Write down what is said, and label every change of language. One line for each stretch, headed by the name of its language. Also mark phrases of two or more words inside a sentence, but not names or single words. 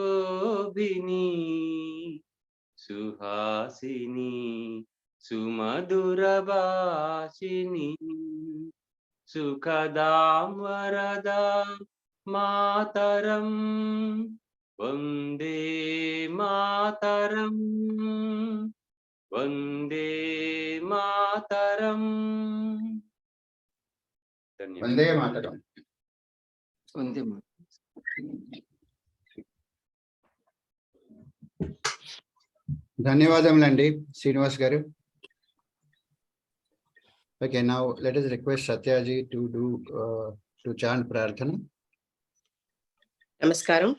Sanskrit: शोभिनी सुहासिनी सुमधुरभाषिणी सुखदां वरदां मातरं वन्दे मातरं वन्दे मातरं. वन्दे मातरं. वन्दे मातरं.
Telugu: ధన్యవాదములండి Srinivas గారు.
English: Okay, now let us request Satyaji to chant Prarthana.
Telugu: Namaskaram.